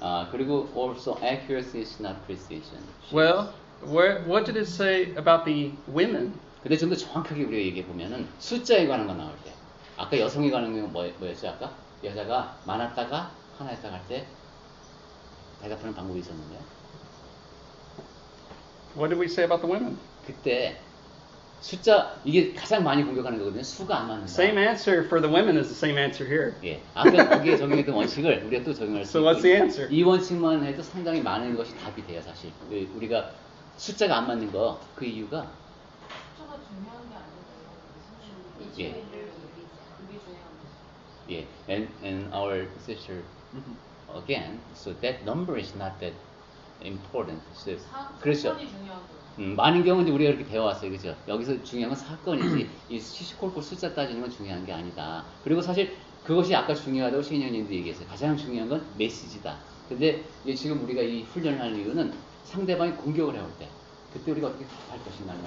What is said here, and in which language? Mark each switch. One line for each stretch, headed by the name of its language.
English: 그리고 also accuracy is not precision. Well, what did it say about the women?
Korean: 근데 좀 더 정확하게 우리가 얘기해 보면은 숫자에 관한 거 나올 때, 아까 여성에 관한 거 뭐였죠? 아까 여자가 많았다가 하나였다가 할 때 대답하는 방법이 있었는데.
English: What did we say about the women?
Korean: 그때 숫자 이게 가장 많이 공격하는 거거든요. 수가 안 맞는 거.
English: Same answer for the women is the same answer here.
Korean: 예, 아까 거기에 적용했던 원칙을 우리가 또 적용할 수
English: So
Korean: 있고.
English: what's the answer?
Korean: 이 원칙만 해도 상당히 많은 것이 답이 돼요, 사실. 우리가 숫자가 안 맞는 거 그 이유가 숫자가 중요한 게 아니에요. 예. 그게 중요한 거죠.
English: 예, and our sister again. So that number is not that important.
Korean: So, 그렇죠. 사건이 중요한 거예요. 많은 경우 이제 우리가 이렇게 배워왔어요, 그죠? 여기서 중요한 건 사건이지, 이 시시콜콜 숫자 따지는 건 중요한 게 아니다. 그리고 사실 그것이 아까 중요하다고 신현님도 얘기했어요. 가장 중요한 건 메시지다. 근데 지금 우리가 이 훈련을 하는 이유는 상대방이 공격을 해올 때, 그때 우리가 어떻게 답할 것인가.